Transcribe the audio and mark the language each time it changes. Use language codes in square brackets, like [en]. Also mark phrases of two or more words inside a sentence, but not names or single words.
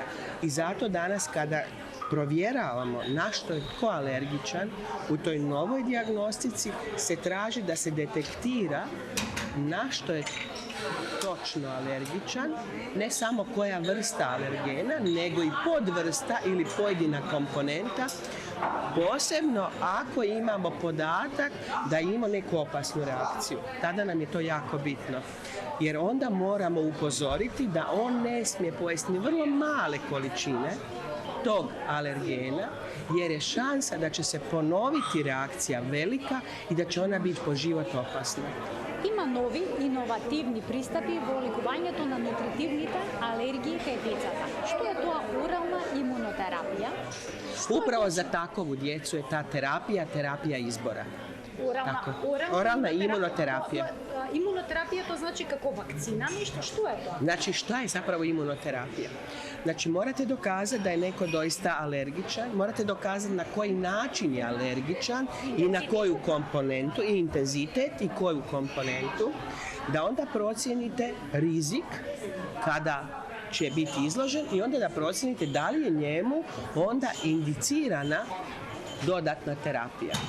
[hr] I zato danas kada provjeravamo na što je tko alergičan, u toj novoj dijagnostici se traži da se detektira na što je točno alergičan, ne samo koja vrsta alergena, nego i podvrsta ili pojedina komponenta, posebno ako imamo podatak da ima neku opasnu reakciju. Tada nam je to jako bitno, jer onda moramo upozoriti da on ne smije pojesti ni vrlo male količine tog alergena, jer je šansa da će se ponoviti reakcija velika i da će ona biti po život opasna. [mk] Има нови иновативни пристапи во лекувањето на нутритивните алергии кај децата. Што е тоа орална имунотерапија? [hr] Upravo za takovu djecu je ta terapija izbora. Oralna imunoterapija. Imunoterapija to znači kako vakcina, nešto, što je to? Znači, šta je zapravo imunoterapija? Znači, morate dokazati da je neko doista alergičan, morate dokazati na koji način je alergičan i na koju komponentu, i intenzitet i koju komponentu, da onda procijenite rizik kada će biti izložen i onda da procijenite da li je njemu onda indicirana dodatna terapija.